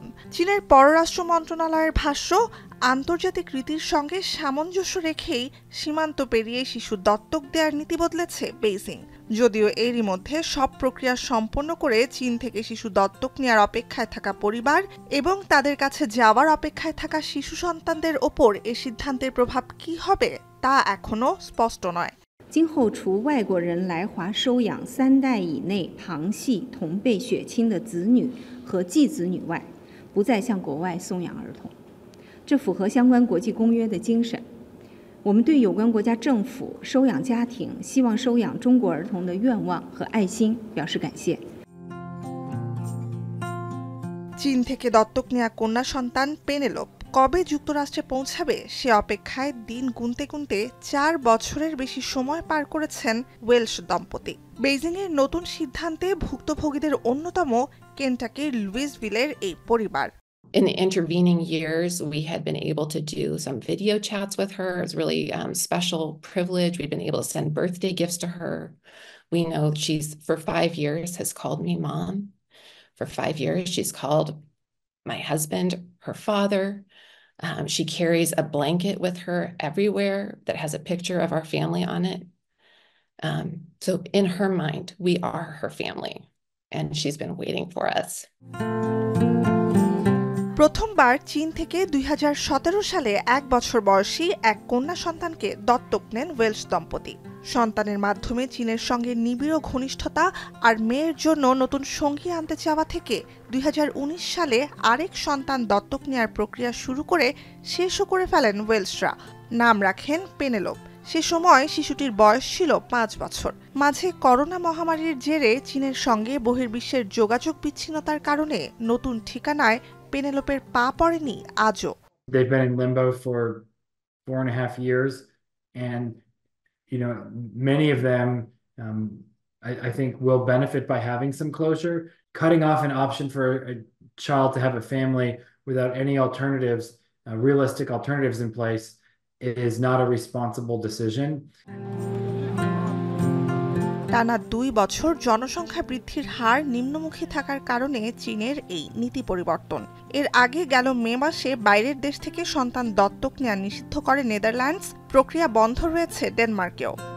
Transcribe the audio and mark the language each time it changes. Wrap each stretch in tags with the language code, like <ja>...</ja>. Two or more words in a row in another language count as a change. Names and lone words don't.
<bn>চীনের পররাষ্ট্র মন্ত্রণালয়ের ভাষ্য, আন্তর্জাতিক রীতির সঙ্গে সামঞ্জস্য রেখেই সীমান্ত পেরিয়ে শিশু দত্তক দেওয়ার নীতি বদলেছে বেইজিং। যদিও এরই মধ্যে সব প্রক্রিয়া সম্পন্ন করে চীন থেকে শিশু দত্তক নেওয়ার অপেক্ষায় থাকা পরিবার এবং তাদের কাছে যাওয়ার অপেক্ষায় থাকা শিশু সন্তানদের ওপর এ সিদ্ধান্তের প্রভাব কী হবে তা এখনো স্পষ্ট নয়।</bn> <zh>今后除外国人来华收养3代以内旁系同辈血亲的子女和继子女外，不再向国外送养儿童。这符合相关国际公约的精神。我们对有关国家政府收养家庭希望收养中国儿童的愿望和爱心表示感谢。</zh> <bn>চীন থেকে দত্তক নেওয়া কন্যা সন্তান পেনেলোপ কবে যুক্তরাষ্ট্রে পৌঁছাবে সে অপেক্ষায় দিন গুনতে গুনতে 4 বছরের বেশি সময় পার করেছেন ওয়েলশ দম্পতি। বেইজিংয়ের নতুন সিদ্ধান্তে ভুক্তভোগীদের অন্যতম কেন্টাকির লুইসভিলের এই পরিবার।</bn> <en>In the intervening years, we had been able to do some video chats with her. It was really special privilege. We've been able to send birthday gifts to her. We know she's, for 5 years, has called me mom. For 5 years, she's called my husband her father. She carries a blanket with her everywhere that has a picture of our family on it. So in her mind, we are her family, and she's been waiting for us.</en> <bn>প্রথমবার চীন থেকে 2017 সালে 1 বছর বয়সী এক কন্যা সন্তানকে দত্তক নেন ওয়েলশ দম্পতি। সন্তানের মাধ্যমে চীনের সঙ্গে নিবিড় ঘনিষ্ঠতা আর মেয়ের জন্য নতুন সঙ্গী আনতে চাওয়া থেকে 2019 সালে আরেক সন্তান দত্তক নেওয়ার প্রক্রিয়া শুরু করে শেষও করে ফেলেন ওয়েলশরা। নাম রাখেন পেনেলোপ। সে সময় শিশুটির বয়স ছিল 5 বছর। মাঝে করোনা মহামারীর জেরে চীনের সঙ্গে বহির্বিশ্বের যোগাযোগ বিচ্ছিন্নতার কারণে নতুন ঠিকানায় পেনেলোপের পা পড়েনি আজও।</bn> <en>They've been in limbo for 4.5 years, and many of them I think will benefit by having some closure. Cutting off an option for a child to have a family without any alternatives, realistic alternatives in place, is not a responsible decision.</en> <bn>টানা 2 বছর জনসংখ্যা বৃদ্ধির হার নিম্নমুখী থাকার কারণে চীনের এই নীতি পরিবর্তন। এর আগে গেল মে মাসে বাইরের দেশ থেকে সন্তান দত্তক নেওয়া নিষিদ্ধ করে নেদারল্যান্ডস। প্রক্রিয়া বন্ধ রয়েছে ডেনমার্কেও।</bn>